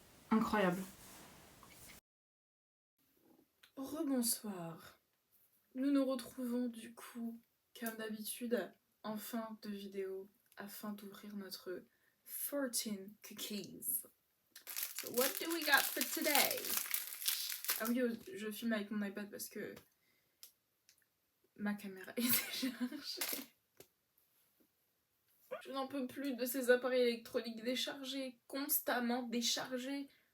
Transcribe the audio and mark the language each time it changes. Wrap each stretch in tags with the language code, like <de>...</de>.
<fr>Incroyable. Rebonsoir. Nous nous retrouvons du coup, comme d'habitude, en fin de vidéo, afin d'ouvrir notre 14 cookies.</fr> <en>So what do we got for today?</en> <fr>Ah oui, je filme avec mon iPad parce que ma caméra est déchargée. Je n'en peux plus de ces appareils électroniques déchargés, constamment déchargés.</fr>